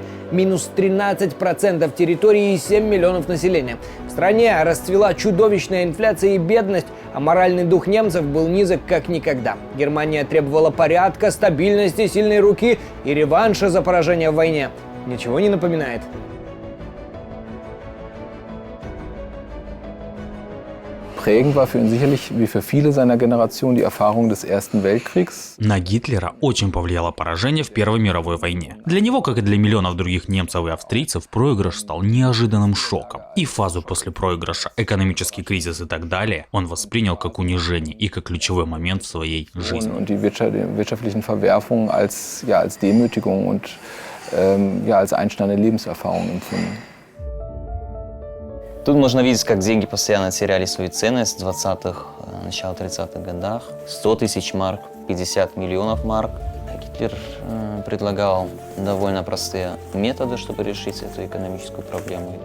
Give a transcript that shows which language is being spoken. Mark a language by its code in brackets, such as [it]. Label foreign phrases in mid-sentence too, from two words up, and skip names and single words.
[ru] Минус 13% территории и 7 миллионов населения. В стране расцвела чудовищная инфляция и бедность, а моральный дух немцев был низок как никогда. Германия требовала порядка, стабильности, сильной руки и реванша за поражение в войне. Ничего не напоминает? [de] Prägend war für ihn sicherlich, wie für viele seiner Generation, die Erfahrung des Ersten Weltkriegs. [ru] На Гитлера очень повлияло поражение в Первой мировой войне. Для него, как и для миллионов других немцев и австрийцев, проигрыш стал неожиданным шоком. И фазу после проигрыша, экономический кризис и так далее, он воспринял как унижение и как ключевой момент в своей жизни. [de] Und die wirtschaftlichen Verwerfungen als Demütigung und als einschneidende Lebenserfahrung empfunden. [ru] Тут можно видеть, как деньги постоянно теряли свою ценность в 20-х, начало 30-х годах. 100 тысяч марк, 50 миллионов марк. Гитлер предлагал довольно простые методы, чтобы решить эту экономическую проблему.